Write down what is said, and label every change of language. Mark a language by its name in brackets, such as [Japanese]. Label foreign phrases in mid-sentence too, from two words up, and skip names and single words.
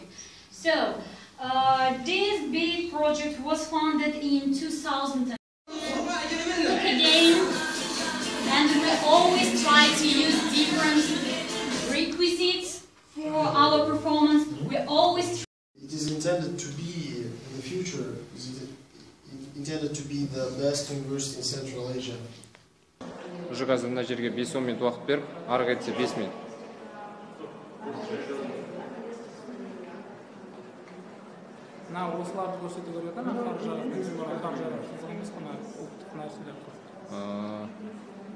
[English] So, this big project was founded in 2000 again, and we always try to use different requisites for our performance. We always. It is intended to be in the future. Intended to be the best university in Central Asia. [Kazakh] Уже қазір мына жерге 5-10 минут уақыт беріп, ары кетсе 5 минут. Мына осыларды көрсете көреді, ана қар жағы, қызыл жағы, қызыл емес қана ұлттық нәрселер.